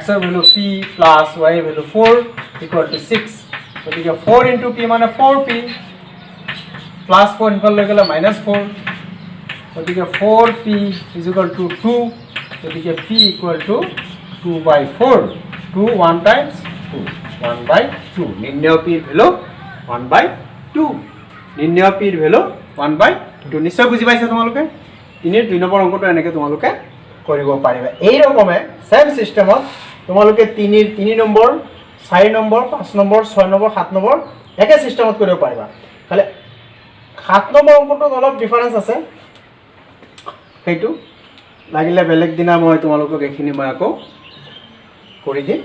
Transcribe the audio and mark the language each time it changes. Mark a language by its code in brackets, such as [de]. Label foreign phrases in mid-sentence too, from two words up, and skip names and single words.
[as] ৰ ভ্যালু p + y ৰ ভ্যালু 4 = 6 গতিকে 4 into p মানে 4p plus 4 ইফালে লৈ গলে -4 গতিকে 4p = 2 গতিকে p = 2/4 2 1 times 2 1/2 নির্ণয় p এর ভ্যালু 1/2 নির্ণয় p এর ভ্যালু 1/2 নিশ্চয় বুঝি পাইছা তোমালোকে 3 2 নম্বৰ অংকটো এনেকে তোমালোকে কৰিব পাৰিবা। এই ৰকমে [en] same system [as] তোমালোকে 3 নম্বৰ 4 নম্বৰ 5 নম্বৰ 6 নম্বৰ 7 নম্বৰ একে সিস্টেমত কৰিব পাৰিবা। খালি 7 নম্বৰ অংকটোত অলপ ডিফাৰেন্স আছে, সেইটো লাগিলে বেলেগ দিনা মই তোমালোকক এইখিনি মই আকৌ কৰি দিম।